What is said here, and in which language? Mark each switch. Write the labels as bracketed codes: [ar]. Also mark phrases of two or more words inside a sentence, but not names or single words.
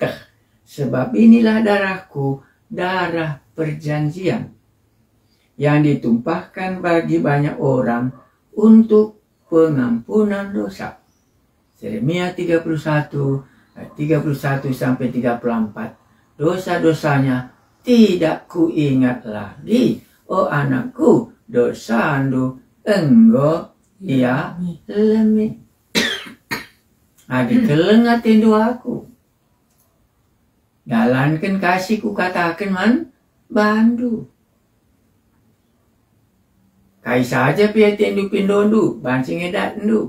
[id] Sebab inilah darahku, darah perjanjian yang ditumpahkan bagi banyak orang untuk pengampunan dosa. Yeremia 31 ayat 31 sampai 34. Dosa-dosanya tidak kuingat lagi. [btx] Oh anakku, dosandu enggo ia lemi. Adi kelengatin doaku. Dalankan kasihku katakan man bandu. Kai saja pia tendu pindondu, bancing edat ndu.